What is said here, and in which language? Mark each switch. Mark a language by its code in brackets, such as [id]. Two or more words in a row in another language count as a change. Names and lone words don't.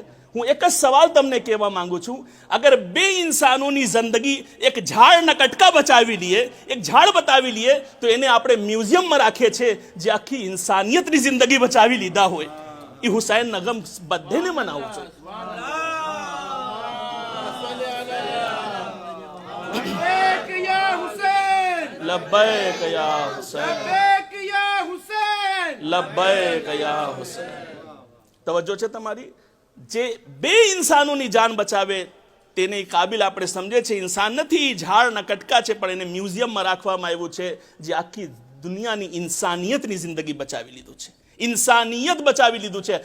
[gu] હું એક જ સવાલ તમને કહેવા માંગુ છું, અગર 2 ઇન્સાનોની જિંદગી એક ઝાડના કટકા બચાવી લઈએ, એક ઝાડ બતાવી લઈએ, તો એને આપણે મ્યુઝિયમમાં રાખીએ છીએ જે આખી ઇન્સાનિયતની જિંદગી બચાવી લીધા હોય. એ હુસૈનના ગમ બધેને મનાવવું જોઈએ. [ar] لبيك يا حسين، لبيك يا حسين، لبيك يا حسين. [gu] તવજ્જો છે તમારી? જે 2 ઇન્સાનોની જાન બચાવે તેને કાબિલ આપણે સમજે છે. ઇન્સાન નથી, ઝાડના કટકા છે, પણ એને મ્યુઝિયમમાં રાખવામાં આવ્યું છે જે આખી દુનિયાની ઇન્સાનિયતની જિંદગી બચાવી લીધું છે. ઇન્સાનિયત બચાવી લીધું છે.